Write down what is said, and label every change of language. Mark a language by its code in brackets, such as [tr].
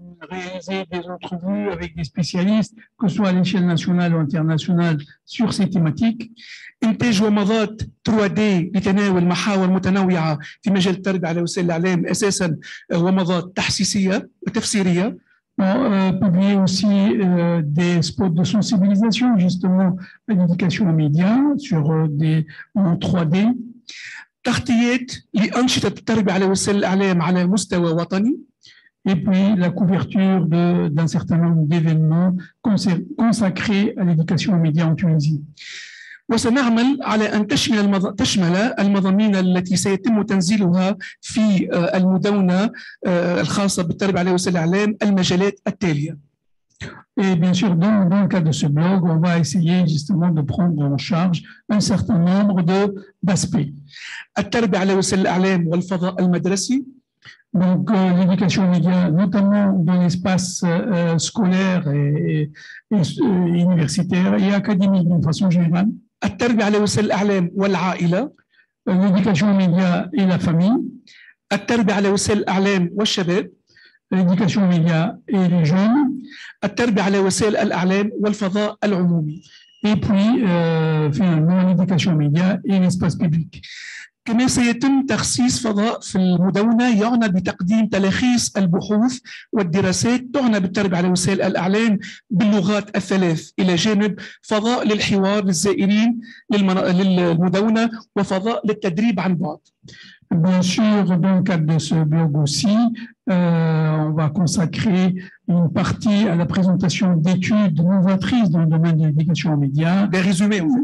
[fr] Réaliser des entrevues avec des spécialistes, que ce soit à l'échelle nationale ou internationale, sur ces thématiques. [ar] إنتاج ومضات 3D لتناول محاور متنوعة في مجال التربية على وسائل الإعلام أساساً ومضات تحسيسية وتفسيرية. [fr] Publier aussi des spots de sensibilisation justement à l'éducation aux médias en 3D. [ar] تغطيات لأنشطة التربية على وسائل الإعلام على مستوى وطني. [fr] Et puis la couverture d'un certain nombre d'événements consacrés à l'éducation aux médias en Tunisie. [ar] وسنعمل على أن تشمل المضامين التي سيتم تنزيلها في المدونة الخاصة بالتربية على وسائل الإعلام المجالات التالية. [fr] Et bien sûr, dans le cadre de ce blog, on va essayer justement de prendre en charge un certain nombre d'aspects. [ar] التربية على وسائل الإعلام والفضاء المدرسي. [fr] Donc, l'éducation aux médias, notamment dans l'espace scolaire et universitaire et académique d'une façon générale. [ar] التربية على وسائل الإعلام والعائلة. [fr] L'éducation aux médias et la famille. [ar] التربية على وسائل الإعلام والشباب. [fr] L'éducation aux médias et les jeunes. [ar] التربية على وسائل الإعلام والفضاء العمومي. [fr] Et puis, finalement, l'éducation aux médias et l'espace public. [ar] كما سيتم تخصيص فضاء في المدونة يعنى بتقديم تلخيص البحوث والدراسات تعنى بالتربية على وسائل الإعلام باللغات الثلاث، إلى جانب فضاء للحوار للزائرين للمدونة وفضاء للتدريب عن بعد. [fr] Bien sûr, dans le cadre de ce blog aussi, on va consacrer une partie à la présentation d'études novatrices dans le domaine de l'éducation aux médias, des résumés,